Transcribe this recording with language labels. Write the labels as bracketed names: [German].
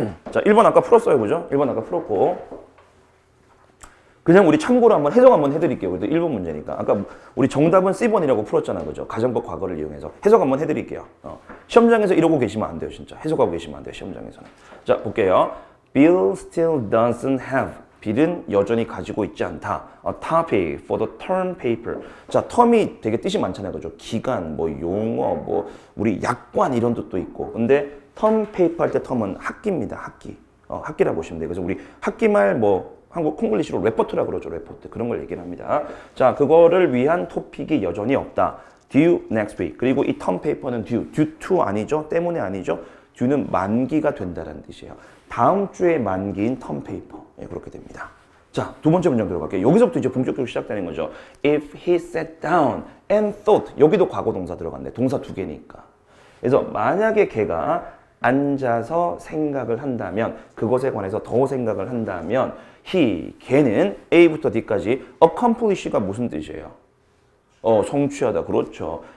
[Korean] 자, 1번 아까 풀었어요, 그죠? 1번 아까 풀었고. 그냥 우리 참고로 한번 해석 한번 해드릴게요. 그래도 1번 문제니까. 아까 우리 정답은 C번이라고 풀었잖아, 그죠? 가정법 과거를 이용해서. 해석 한번 해드릴게요. 시험장에서 이러고 계시면 안 돼요, 진짜. 해석하고 계시면 안 돼요, 시험장에서는. 자, 볼게요. [English] Bill still doesn't have. [Korean] 빌은 여전히 가지고 있지 않다. [English] A topic for the term paper. [Korean] 자, term이 되게 뜻이 많잖아요, 그죠? 기간, 뭐 용어, 뭐 우리 약관 이런 뜻도 있고. 근데 term paper 할 때 term은 학기입니다, 학기. 학기라고 보시면 돼요. 그래서 우리 학기말 뭐 한국 콩글리시로 레포트라고 그러죠, 레포트. 그런 걸 얘기를 합니다. 자, 그거를 위한 토픽이 여전히 없다. [English] due next week. [Korean] 그리고 이 term paper는 due to 아니죠? 때문에 아니죠? due는 만기가 된다는 뜻이에요. 다음 주에 만기인 term paper. 예, 그렇게 됩니다. 자, 두 번째 문장 들어갈게요. 여기서부터 이제 본격적으로 시작되는 거죠. [English] If he sat down and thought. [Korean] 여기도 과거 동사 들어갔네. 동사 두 개니까. 그래서 만약에 걔가 앉아서 생각을 한다면, 그것에 관해서 더 생각을 한다면 걔는 A부터 D까지 accomplish가 무슨 뜻이에요? 성취하다. 그렇죠.